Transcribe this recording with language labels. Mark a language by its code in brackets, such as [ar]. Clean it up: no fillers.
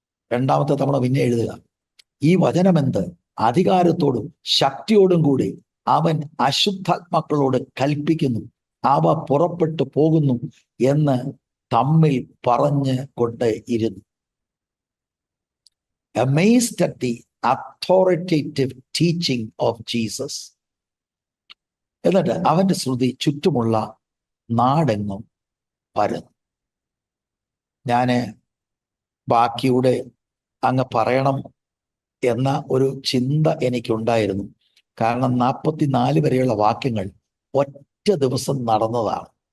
[ml] 2ാമത്തെ തവണ പിന്നെ എഴുതുക, ഈ വചനമെന്ത്? അധികാരത്തോടും ശക്തിയോടും കൂടി അവൻ അശുദ്ധാത്മാക്കളോട് കൽപ്പിക്കുന്നു, അവ പുറപ്പെട്ടു പോകുന്നു എന്ന് തമ്മിൽ പറഞ്ഞ് കൊണ്ട് ഇരുന്നു. [en] Amazed at the authoritative teaching of Jesus. [ml] എന്നിട്ട് അവന്റെ ശ്രുതി ചുറ്റുമുള്ള നാടെങ്ങും പരന്നു. ഞാന് ബാക്കിയുടെ അങ്ങ് പറയണം എന്ന ഒരു ചിന്ത എനിക്കുണ്ടായിരുന്നു. കാരണം 44 വരെയുള്ള വാക്യങ്ങൾ ഒറ്റ ദിവസം നടന്നതാണ്.